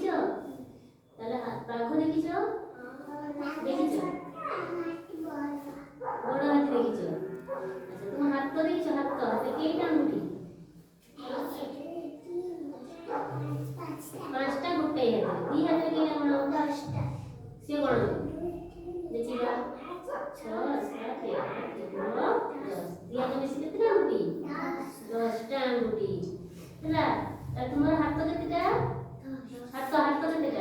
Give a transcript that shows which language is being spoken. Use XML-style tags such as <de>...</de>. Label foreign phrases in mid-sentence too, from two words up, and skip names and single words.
<or>ତାହେଲେ ବାଘ ଦେଖିଛ? ଦେଖିଛ? ବଡ଼ ହାତୀ ଦେଖିଛ? ଆଚ୍ଛା ତୁମି ହାତ ଦେଖିଛ? ହାତେ କେଇଟା ଆଙ୍ଗୁଠି? ପାଞ୍ଚଟା ଗୋଟାଇ ହାତେ। ଦି ହାତରେ କେଇଟା ଗଣ? 10ଟା। ସିଏ ଗଣ ଦେଖିବା 6 7 8 9 10। ଦି ହାତ ମିଶି କେତେଟା ଆଙ୍ଗୁଠି? 10ଟା ଆଙ୍ଗୁଠି ହେଲା। ତାହେଲେ ତୁମର ହାତ କେତେଟା? ହାତ କେତେଟା?</or>